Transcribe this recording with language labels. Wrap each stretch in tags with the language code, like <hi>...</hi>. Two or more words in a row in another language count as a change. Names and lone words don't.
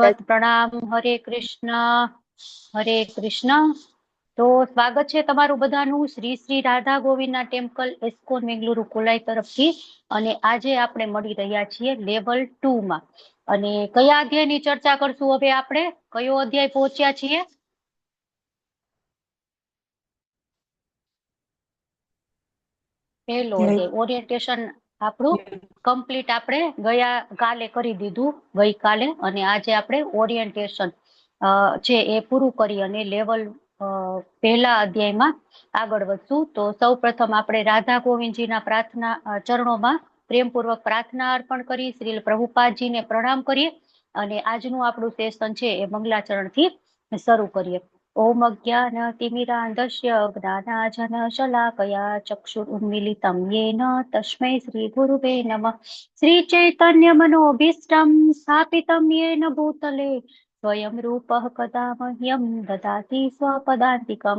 <gu>દંડવત પ્રણામ. હરે કૃષ્ણ। તો સ્વાગત છે તમારું બધાનું શ્રી શ્રી રાધા ગોવિંદ ટેમ્પલ ઇસ્કોન બેંગલુરુ કોલાઈ તરફથી। અને આજે આપણે मળી રહ્યા છીએ લેવલ 2 માં અને કયા અધ્યાયની ચર્ચા કરશું? હવે આપણે કયો અધ્યાય પહોંચ્યા છીએ? પહેલો અધ્યાય ઓરિએન્ટેશન આપણું કમ્પ્લીટ આપણે ગયા કાલે કરી દીધું, ગઈકાલે, અને આજે આપણે ઓરિએન્ટેશન છે એ પૂરું કરી અને લેવલ પહેલા અધ્યાયમાં આગળ વધશું. તો સૌ પ્રથમ આપણે રાધા ગોવિંદજીના પ્રાર્થના ચરણોમાં પ્રેમપૂર્વક પ્રાર્થના અર્પણ કરી શ્રી પ્રભુપાદજીને પ્રણામ કરીએ અને આજનું આપણું સેશન છે એ મંગલાચરણથી શરૂ કરીએ.</gu> <sa>ओम अज्ञानतिमिरान्धस्य ज्ञानाञ्जनशलाकया चक्षुरुन्मीलितं येन तस्मै श्रीगुरुवे नमः। श्रीचैतन्यमनोभीष्टं स्थापितं येन भूतले स्वयं रूपः कदा मह्यं ददाति स्वपदान्तिकं।</sa>